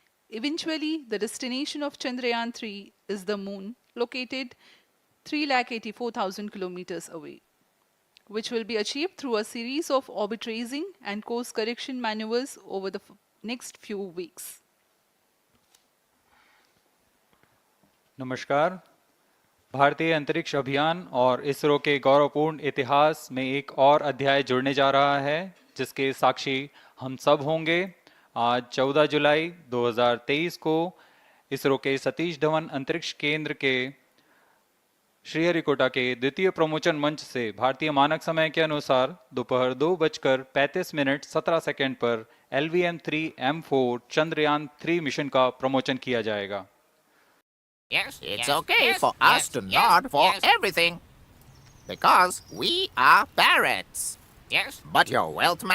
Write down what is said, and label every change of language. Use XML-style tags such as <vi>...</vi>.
<en>Eventually, the destination of Chandrayaan 3 is the moon, located 3,84,000 kilometers away, which will be achieved through a series of orbit raising and course correction maneuvers over the next few weeks.</en> <hi>नमस्कार। भारतीय अंतरिक्ष अभियान और इसरो के गौरवपूर्ण इतिहास में एक और अध्याय जुड़ने जा रहा है, जिसके साक्षी हम सब होंगे। आज 14 जुलाई 2023 को इसरो के सतीश धवन अंतरिक्ष केंद्र के श्रीहरिकोटा के द्वितीय प्रमोचन मंच से भारतीय मानक समय के अनुसार दोपहर 2:35:17 पर LVM-3M4 चंद्रयान 3 मिशन का प्रमोचन किया जाएगा।</hi> <en>Yes, it's okay for us to nod for everything. Because we are parrots. Yes, but your wealth management</en>